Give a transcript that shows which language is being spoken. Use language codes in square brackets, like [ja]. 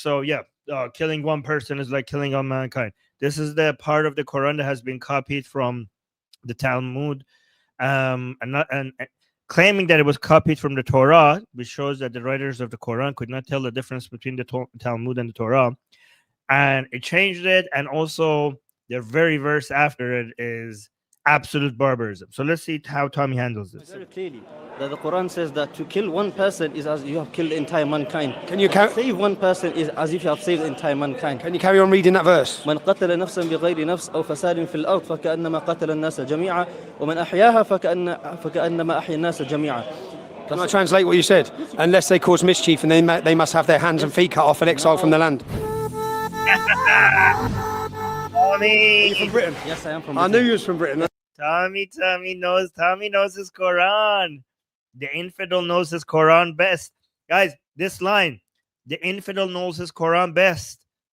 [en] So yeah, killing one person is like killing all mankind. This is the part of the Quran that has been copied from the Talmud, and claiming that it was copied from the Torah, which shows that the writers of the Quran could not tell the difference between the Talmud and the Torah, and it changed it. And also, the very verse after it is absolute barbarism. So let's see how Tommy handles this. Very clearly that the Quran says that to kill one person is as you have killed entire mankind. Can you count? Save one person is as if you have saved entire mankind. Can you carry on reading that verse? [ar] من قتل نفسا بغير نفس أو فساد في الأرض فكأنما قتل الناس جميعا ومن أحياها فكأنما أحيا الناس جميعا. [en] Can I translate what you said? Unless they cause mischief and they must have their hands and feet cut off and exiled from the land. Tommy, You're from Britain? Yes, I am from I Britain. knew you was from Britain. Tommy knows his Quran. The infidel knows his Quran best. Guys, this line, the infidel knows his Quran best.